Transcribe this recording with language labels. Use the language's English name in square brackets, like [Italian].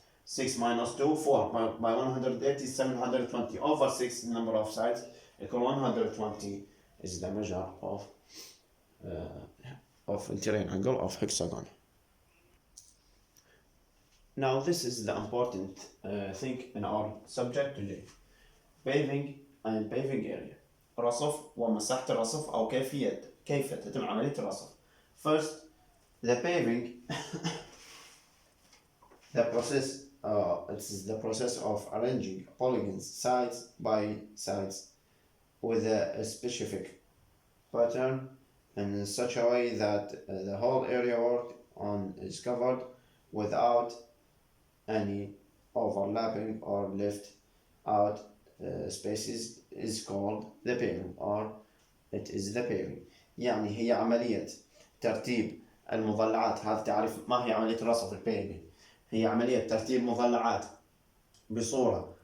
[English] 6 minus 2, 4 by 180 is 720 over 6 number of sides equal 120 is the measure of interior angle of hexagon. Now this is the important thing in our subject today. Paving and paving area. [Arabic] رصف ومساحة الرصف أو كيف تتم عملية الرصف. [English] First, the paving the process it is the process of arranging polygons sides by sides with a specific pattern in such a way that the whole area worked on is covered without any overlapping or left out spaces is called the paving or it is the paving. [Arabic] يعني هي عملية ترتيب المضلعات. هذا تعرف ما هي عملية الرصف البيفنج. هي عملية ترتيب مضلعات بصورة